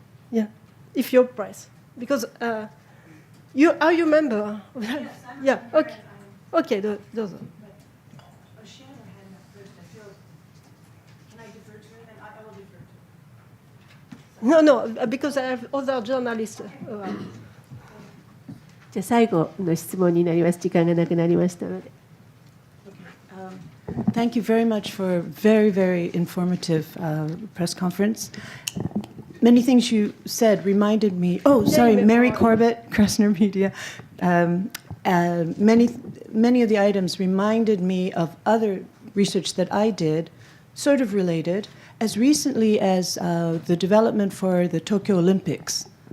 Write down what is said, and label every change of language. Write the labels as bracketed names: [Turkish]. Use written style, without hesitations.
[English] Yeah, if you're press, because are you member? Yes, yeah. Okay. Okay. Those. No, because I have other journalists. [Japanese] じゃあ最後の質問になります。時間がなくなりましたので。 [English] Thank you very much for a very, very informative press conference. Many things you said reminded me. Oh, sorry, Mary Corbett, Kressner Media. Many of the items reminded me of other research that I did, sort of related, as recently as the development for the Tokyo Olympics.